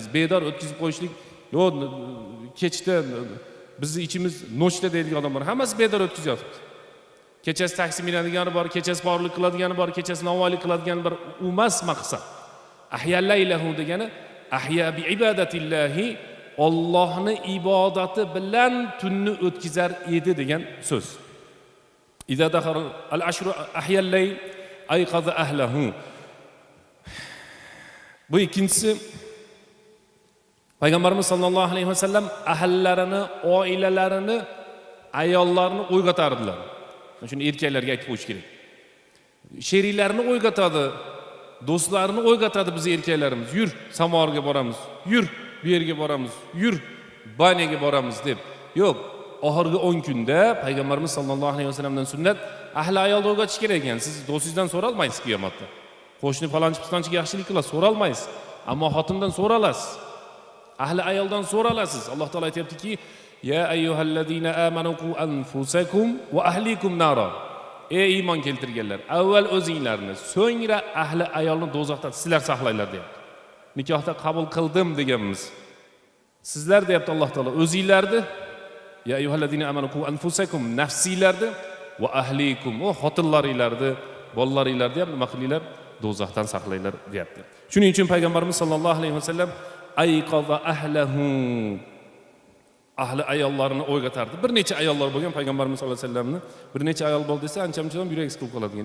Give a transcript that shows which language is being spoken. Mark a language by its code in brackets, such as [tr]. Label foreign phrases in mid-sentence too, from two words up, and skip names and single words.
[uz] Bedor o'tkazib qo'yishlik, yo'q, kechda bizni ichimiz nochda deydigan odamlar hammasi bedor o'tkazyapti. Kechasi taksi minadiganlar bor, kechasi borlik qiladiganlar bor, kechasi navoiylik qiladiganlar bor. U emas maqsad. [ar] أحيا ليله [uz] degani [ar] أحيا بعبادة الله, [uz] Allohni ibodati bilan tunni o'tkazar edi degan so'z. [ar] إذا دخل العشر أحيا الليل أيقظ أهله. [uz] Bu ikkinchisi Payg'ambarimiz [ar] صلى الله عليه وسلم [uz] ahllarini, oilalarini, ayollarni uyg'otardilar. Shuni erkaklarga aytib qo'yish kerak. Sheriklarni uyg'otadi, do'stlarini uyg'otadi biz erkaklarimiz. Yur, samorga boramiz. Yur, bu yerga boramiz. Yur, banyaga boramiz deb. Yo'q, oxirgi 10 kunda Payg'ambarimiz [ar] صلى الله عليه وسلم [uz] sunnat ahli ayolni uyg'otish kerak ekan. Siz do'stingizdan so'ralmaysiz qiyomatda. Qo'shni falonchi-pistonchiga yaxshilik qilasiz, so'ralmaysiz. Ammo xotindan so'ralasiz. Ahli ayoldan so'ralasiz. Alloh taolo aytayaptiki: [ar] "يا أيها الذين آمنوا قوا أنفسكم وأهليكم نارا." [uz] Ey iymon keltirganlar, avval o'zinglarni, so'ngra ahli ayolni do'zaxdan sizlar saqlanglar deyapti. Nikohda qabul qildim deganmiz. Sizlar deyapti Alloh taolo, o'zinglarni, [ar] يا أيها الذين آمنوا قوا أنفسكم, [uz] nafsiylarni [ar] وأهليكم, [uz] o xotinlaringlarni, bolalaringlarni ham nima qilinglar? Do'zaxdan saqlanglar deyapti. Shuning uchun payg'ambarimiz [ar] صلى الله عليه وسلم أيقظ أهله, [uz] ahli ayollarini o'ygatardi. Bir necha ayollar bo'lgan payg'ambarimiz [ar] صلى الله عليه وسلم, [uz] bir necha ayol bo'ldi desa ancha-muncha yurak siqib qoladigan.